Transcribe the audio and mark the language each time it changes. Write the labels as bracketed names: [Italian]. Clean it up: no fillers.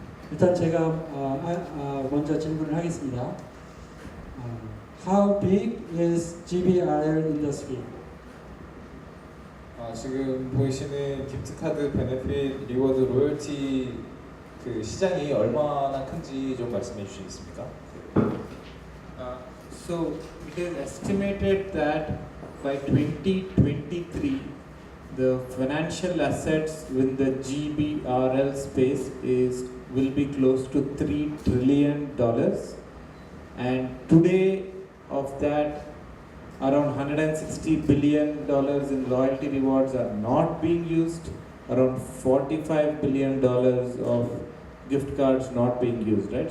[Korean] 일단 제가 먼저 질문을 하겠습니다. [English] How big is GBRL industry? [Korean] 지금 보이시는 기프트카드 베네핏 리워드 로열티 그 시장이 얼마나 큰지 좀 말씀해 주시겠습니까? [English] So it is estimated that by 2023 the financial assets in the GBRL space will be close to $3 trillion, and today of that around $160 billion in loyalty rewards are not being used, around $45 billion of gift cards not being used, right?